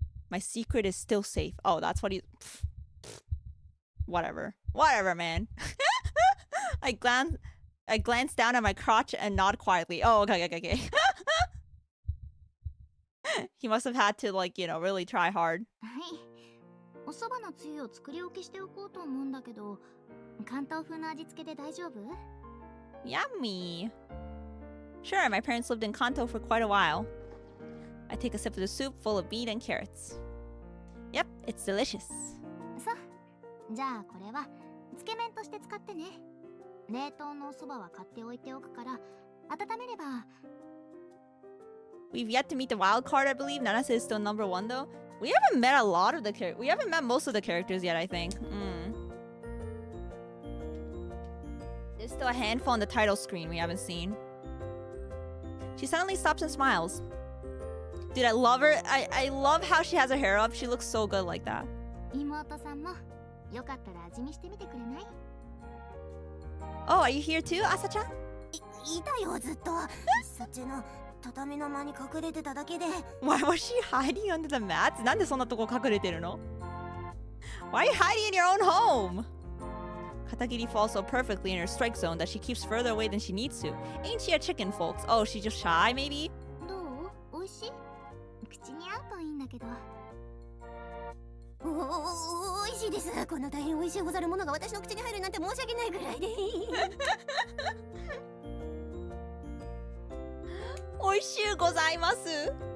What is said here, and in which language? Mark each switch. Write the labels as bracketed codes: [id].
[en] My secret is still safe. Oh, that's what he... Whatever, man. I glance down at my crotch and nod quietly. Oh, okay. He must have had to, like, you know, really try hard. [ja] はい。お蕎麦のつゆを作り置きしておこうと思うんだけど、関東風の味付けで大丈夫？ [en] Yummy. Sure, my parents lived in Kanto for quite a while. I take a sip of the soup full of beet and carrots. Yep, it's delicious. [ja] そう。じゃあこれはつけ麺として使ってね。冷凍のお蕎麦は買っておいておくから、温めれば。 [en] We've yet to meet the wild card, I believe. Nanase is still number 1, though. We haven't met a lot of the characters. We haven't met most of the characters yet, I think. There's still a handful on the title screen we haven't seen. She suddenly stops and smiles. Dude, I love her. I love how she has her hair up. She looks so good like that. [ja] 妹さんもよかったら味見してみてくれない？ [en] Oh, are you here too, Asa-chan? [ja] いたよ、ずっと。そっちの畳の間に隠れてただけで。 [en] Why was she hiding under the mats? [ja] なんでそんなとこ隠れてるの? [en] Why are you hiding in your own home? Katagiri falls so perfectly in her strike zone that she keeps further away than she needs to. Ain't she a chicken, folks? Oh, she's just shy, maybe? [ja] どう？美味しい？口に合うといいんだけど。美味しいです。こんな大変美味しいござるものが私の口に入るなんて申し訳ないぐらいで。美味しゅうございます。